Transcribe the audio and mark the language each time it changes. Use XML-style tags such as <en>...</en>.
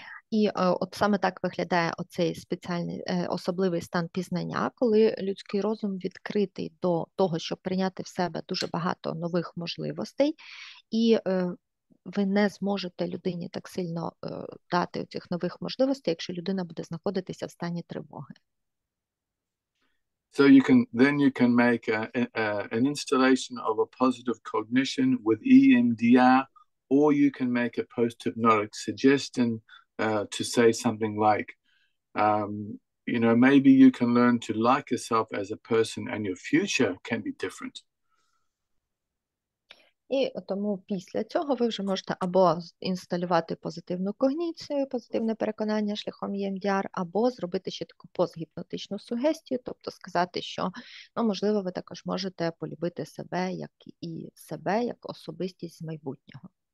<uk>І от саме так виглядає оцей спеціальний особливий стан пізнання, коли людський розум відкритий до того, щоб прийняти в себе дуже багато нових можливостей, і ви не зможете людині так сильно дати цих нових можливостей, якщо людина буде знаходитися в стані тривоги.</uk> <en>So you can make an installation of a positive cognition with EMDR, or you can make a post-hypnotic suggestion to say something like, maybe you can learn to like yourself as a person and your future can be different.</en> <uk>І тому після цього ви вже можете або інсталювати позитивну когніцію, позитивне переконання шляхом EMDR, або зробити ще таку постгіпнотичну сугестію, тобто сказати, що, можливо, ви також можете полюбити себе як особистість з майбутнього.</uk>